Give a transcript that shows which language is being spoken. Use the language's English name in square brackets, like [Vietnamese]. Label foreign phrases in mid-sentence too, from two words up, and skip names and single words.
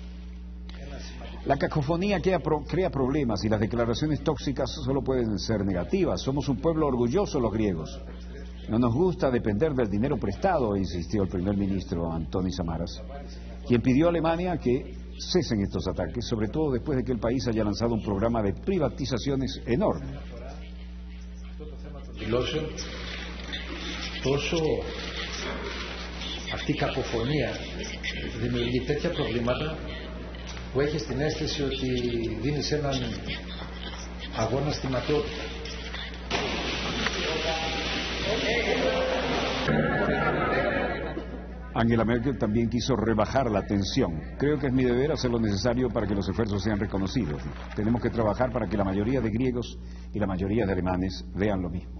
[Spanish] La cacofonía crea problemas y las declaraciones tóxicas solo pueden ser negativas. Somos un pueblo orgulloso los griegos. No nos gusta depender del dinero prestado, insistió el primer ministro Antonis Samaras, quien pidió a Alemania que cesen estos ataques, sobre todo después de que el país haya lanzado un programa de privatizaciones enorme. [Greek] Τόσο αυτή η κακοφωνία δημιουργεί τέτοια προβλήματα που έχεις την αίσθηση ότι δίνεις έναν αγώνα στη ματαιότητα. [Spanish] Angela Merkel también quiso rebajar la tensión. Creo que es mi deber hacer lo necesario para que los esfuerzos sean reconocidos. Tenemos que trabajar para que la mayoría de griegos y la mayoría de alemanes vean lo mismo.